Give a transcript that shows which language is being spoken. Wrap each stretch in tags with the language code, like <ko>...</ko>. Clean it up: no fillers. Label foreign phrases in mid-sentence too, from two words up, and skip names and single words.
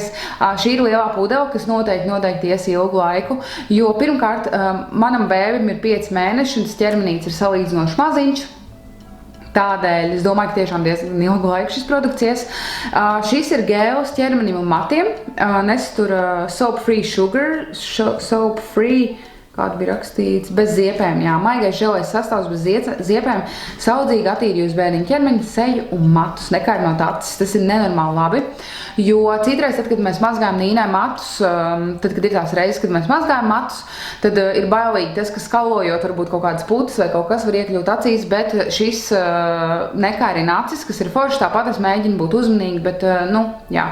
<lv>Šī ir lielā pudele, kas noteikti ies ilgu laiku, jo pirmkārt manam bēbim ir 5 mēneši un tas ķermenīts ir salīdzinoši maziņš. Tādēļ es domāju, ka tiešām diezgan ilgu laiku šis produkts ies. Šis ir gēls ķermenim un matiem. Nesatur</lv> <en>soap-free sugar, soap-free,</en> <lv>kāda bija rakstīts, bez ziepēm. Jā, maigais želēs sastāvs bez ziepēm, saudzīgi attīri jūs bērniņu ķermeni, seju un matus, nekaidinot acis. Tas ir nenormāli labi, jo citreiz, tad, kad mēs mazgājam Nīnai matus, tad, kad ir tās reizes, kad mēs mazgājam matus, tad ir bailīgi tas, ka skalojot varbūt kaut kādas putas vai kaut kas var iekļūt acīs, bet šis nekairina acis, kas ir forši, tāpat es mēģinu būt uzmanīgi, bet, jā.</lv>